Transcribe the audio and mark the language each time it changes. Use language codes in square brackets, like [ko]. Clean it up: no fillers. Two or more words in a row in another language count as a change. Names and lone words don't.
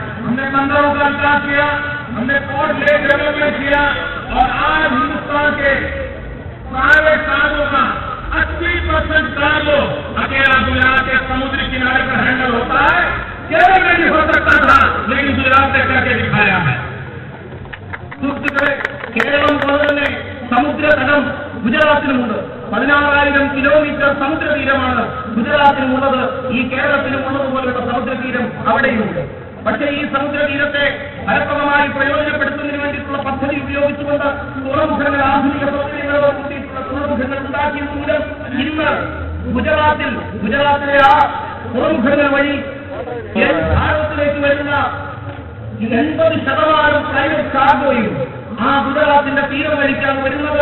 [hi] हमने बंदरों का विकास किया, हमने [en] port lake development [hi] किया और आज हिंदुस्तान के [en] private cargo [hi] का 80% कार्गो अकेला गुजरात के समुद्री किनारे पर हैंडल होता है। केरल में भी हो सकता था, लेकिन गुजरात ने करके दिखाया है। [ml] കേരളം പോലെ തന്നെ സമുദ്രതടം ഗുജറാത്തിനുമുണ്ട്. 16,000 കിലോമീറ്റർ സമുദ്രതീരമാണ് ഗുജറാത്തിനുമുള്ളത്. ഈ കേരളത്തിനും ഉള്ളതുപോലുള്ള സമുദ്രതീരം അവിടെയുമുണ്ട്. പക്ഷേ ഈ സമുദ്രതീരത്തെ ഫലപ്രദമായി പ്രയോജനപ്പെടുത്തുന്നതിന് വേണ്ടിയിട്ടുള്ള പദ്ധതി ഉപയോഗിച്ചുകൊണ്ട് തുറമുഖങ്ങൾ, ആധുനിക സൗകര്യങ്ങളോട് കൂടിയിട്ടുള്ള തുറമുഖങ്ങൾ ഉണ്ടാക്കിയത് മൂലം ഇന്ന് ഗുജറാത്തിലെ ആ തുറമുഖങ്ങൾ വഴി ഭാരതത്തിലേക്ക് വരുന്ന 80% [en] private cargo [ml] ആ ഗുജറാത്തിന്റെ തീരം വലിക്കാൻ വരുന്നത്.